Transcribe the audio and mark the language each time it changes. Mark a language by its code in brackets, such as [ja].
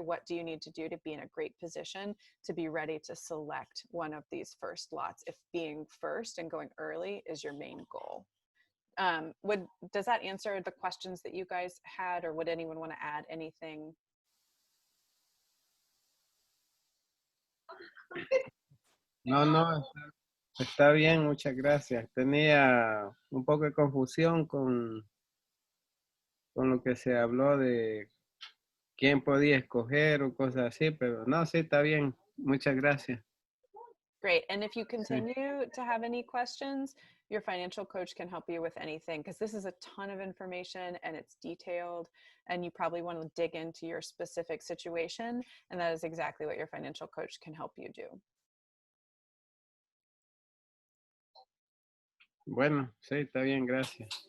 [en] What do you need to do to be in a great position to be ready to select one of these first lots, if being first and going early is your main goal. Does that answer the questions that you guys had, or would anyone want to add anything? [es] No, está bien, muchas gracias. Tenía un poco de confusión con lo que se habló de quién podía escoger o cosas así, pero no, sí, está bien. Muchas gracias. [en] Great. And if you continue to have any questions, your financial coach can help you with anything, because this is a ton of information and it's detailed, and you probably want to dig into your specific situation. And that is exactly what your financial coach can help you do. [es] Bueno, sí, está bien, gracias.